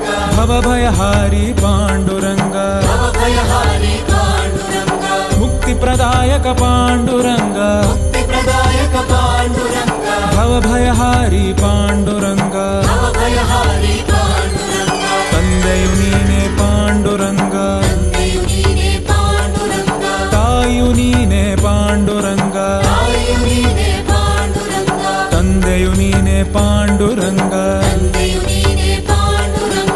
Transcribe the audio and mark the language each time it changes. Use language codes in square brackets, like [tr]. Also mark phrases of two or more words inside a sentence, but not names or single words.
[mr] भवभयहारी पांडुरंग भवभयहारी पांडुरंग मुक्तिप्रदायक पांडुरंग मुक्तिप्रदायक पांडुरंग भवभयहारी पांडुरंग भवभयहारी पांडुरंग [kn] ತಂದೆಯು ನೀನೇ ಪಾಂಡುರಂಗ ತಂದೆಯು ನೀನೇ ಪಾಂಡುರಂಗ ತಾಯಿಯು ನೀನೇ ಪಾಂಡುರಂಗ ತಾಯಿಯು ನೀನೇ ಪಾಂಡುರಂಗ ತಂದೆಯು ನೀನೇ ಪಾಂಡುರಂಗ ತಂದೆಯು ನೀನೇ ಪಾಂಡುರಂಗ